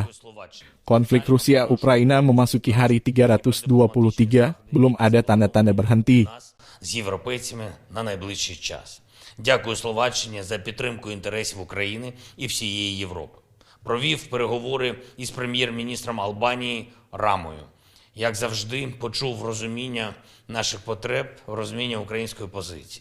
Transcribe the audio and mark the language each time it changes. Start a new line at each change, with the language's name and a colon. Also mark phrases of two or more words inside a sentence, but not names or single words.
Indonesian: Konflik Rusia-Ukraina memasuki hari 323, belum ada tanda-tanda berhenti.
Ukrainian: З європейцями на найближчий час. Дякую Словаччині за підтримку інтересів України і всієї Європи. Провів переговори із прем'єр-міністром Албанії Рамою. Як завжди, почув розуміння наших потреб, розуміння української позиції.